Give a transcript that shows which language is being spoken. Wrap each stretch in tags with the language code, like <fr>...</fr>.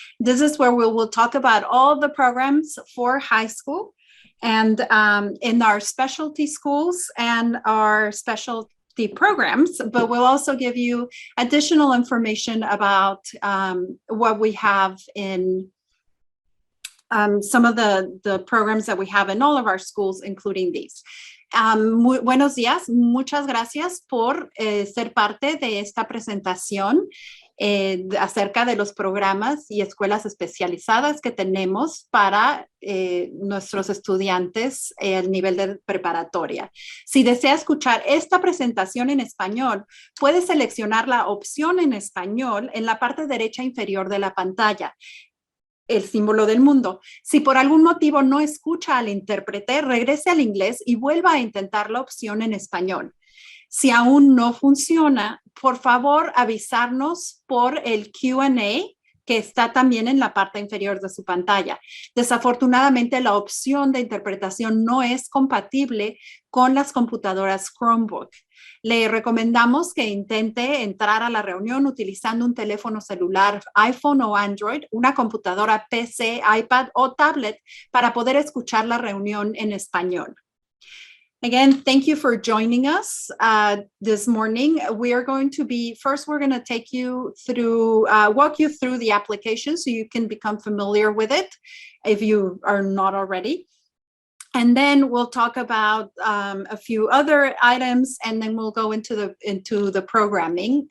<en>This is where we will talk about all the programs for high school and in our specialty schools and our specialty programs, but we'll also give you additional information about what we have in some of the programs that we have in all of our schools, including these.</en> <es>Buenos días, muchas gracias por ser parte de esta presentación acerca de los programas y escuelas especializadas que tenemos para nuestros estudiantes al nivel de preparatoria. Si desea escuchar esta presentación en español, puede seleccionar la opción en español en la parte derecha inferior de la pantalla. El símbolo del mundo. Si por algún motivo no escucha al intérprete, regrese al inglés y vuelva a intentar la opción en español. Si aún no funciona, por favor avisarnos por el Q&A que está también en la parte inferior de su pantalla. Desafortunadamente, la opción de interpretación no es compatible con las computadoras Chromebook. Le recomendamos que intente entrar a la reunión utilizando un teléfono celular, iPhone o Android, una computadora PC, iPad o tablet para poder escuchar la reunión en español.</es> <en>Again, thank you for joining us this morning. We are going to we're going to take you through, walk you through the application so you can become familiar with it if you are not already. And then we'll talk about a few other items, and then we'll go into the programming.</en>